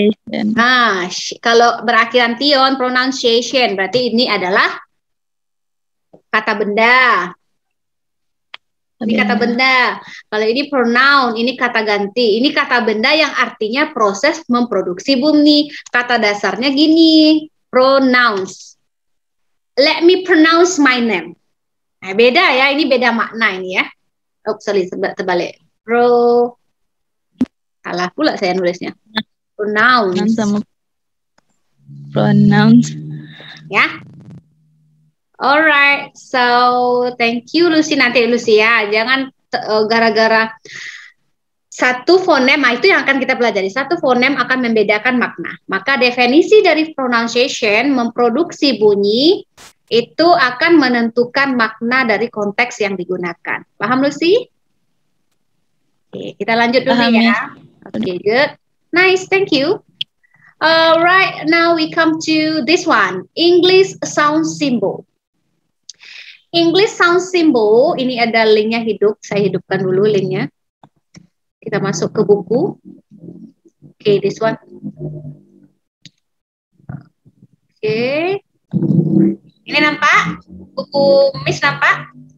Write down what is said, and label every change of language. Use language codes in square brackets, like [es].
[id] Nah, kalau berakhiran tion, pronunciation, berarti ini adalah kata benda. Ini kata benda. Kalau ini pronoun, ini kata ganti. Ini kata benda yang artinya proses memproduksi bunyi. Kata dasarnya gini, pronouns. [en] Let me pronounce my name. [id] Nah, beda ya, ini beda makna ini ya. [en] Oh, sorry, [id] terbalik. Salah pula saya nulisnya. Pronouns. Pronouns. [en] Ya. Alright, so thank you Lucy. [id] Nanti Lucy ya, jangan gara-gara satu fonem, itu yang akan kita pelajari. Satu fonem akan membedakan makna. Maka definisi dari pronunciation, memproduksi bunyi, itu akan menentukan makna dari konteks yang digunakan. Paham Lucy? Oke, kita lanjut dulu ya. Oke, [en] good. Nice, thank you. Right, now we come to this one, English sound symbol. [id] English sound symbol, ini ada linknya hidup, saya hidupkan dulu linknya. Kita masuk ke buku. Oke, [en] this one. [id] Oke. Ini nampak? Buku Miss nampak?